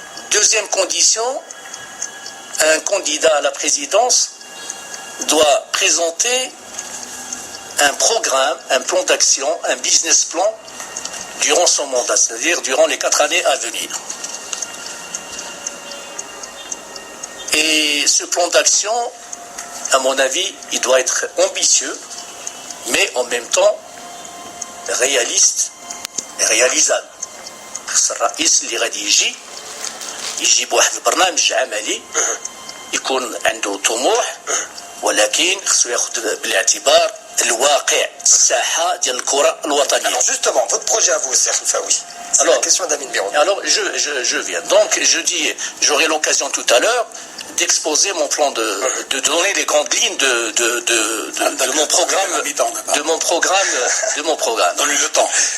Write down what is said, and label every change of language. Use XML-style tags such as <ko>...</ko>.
<fr>Deuxième condition, un candidat à la présidence doit présenter un programme, un plan d'action, un business plan durant son mandat, c'est-à-dire durant les 4 années à venir. Et ce plan d'action, à mon avis, il doit être ambitieux, mais en même temps réaliste et réalisable.</fr> <ar>الرئيس اللي غادي يجي بواحد البرنامج عملي يكون عنده طموح ولكن خصو ياخذ بالاعتبار الواقع الساحه ديال الكره الوطنيه.</ar> <fr>Alors justement, votre projet à vous, Cheikh Faoui. C'est la question d'Amin Birouni. Alors je viens. Donc je dis, j'aurai l'occasion tout à l'heure d'exposer mon plan de donner les grandes lignes de mon programme. Donne-lui le temps.</fr>